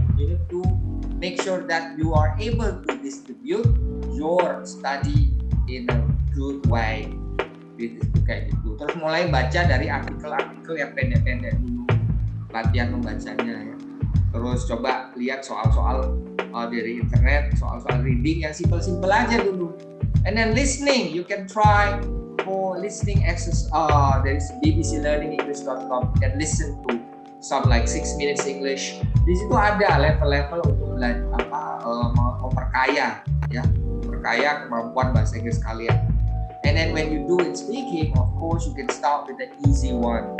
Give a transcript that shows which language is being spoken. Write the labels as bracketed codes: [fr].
[en] You need to make sure that you are able to distribute your study in a good way. [id] Kayak gitu. Terus mulai baca dari artikel-artikel yang pendek-pendek dulu, latihan membacanya ya. Terus coba lihat soal-soal dari internet, soal-soal reading yang simple-simple aja dulu. [en] And then listening, you can try for listening exercise [id] dari [en] bbclearningenglish.com. You can listen to some like 6 minutes English. [id] Di situ ada level-level untuk belajar memperkaya ya, memperkaya kemampuan bahasa Inggris kalian. [en] And then when you do it speaking, of course you can start with the easy one.